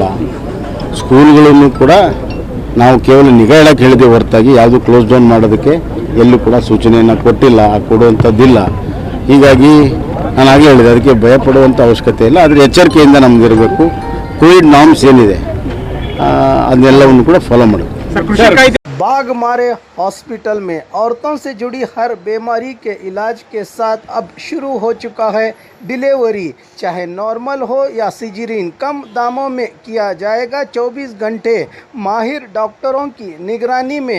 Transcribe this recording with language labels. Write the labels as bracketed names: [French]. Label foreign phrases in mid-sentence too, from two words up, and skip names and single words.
[Kannada] ಸ್ಕೂಲ್ಗಳನ್ನು ಕೂಡ ನಾವು ಕೇವಲ ನಿಗಾ ಇಡಕ್ಕೆ ಹೇಳಿದ್ದೇವೆ ಹೊರತಾಗಿ ಯಾವುದು [English] close down [Kannada] ಮಾಡೋದಕ್ಕೆ ಎಲ್ಲೂ ಕೂಡ ಸೂಚನೆಯನ್ನು ಕೊಟ್ಟಿಲ್ಲ, ಕೊಡುವಂಥದ್ದಿಲ್ಲ. ಹೀಗಾಗಿ ನಾನು ಆಗಲೇ ಹೇಳಿದೆ, ಅದಕ್ಕೆ ಭಯಪಡುವಂಥ ಅವಶ್ಯಕತೆ ಇಲ್ಲ. ಆದರೆ ಎಚ್ಚರಿಕೆಯಿಂದ ನಮಗಿರಬೇಕು. [English] covid norms [Kannada] ಏನಿದೆ ಅದನ್ನೆಲ್ಲವನ್ನು ಕೂಡ ಫಾಲೋ ಮಾಡಬೇಕು. [Hindi] बाघ मारे हॉस्पिटल में औरतों से जुड़ी हर बीमारी के इलाज के साथ अब शुरू हो चुका है डिलीवरी, चाहे नॉर्मल हो या सिजरीन, कम दामों में किया जाएगा। 24 घंटे माहिर डॉक्टरों की निगरानी में।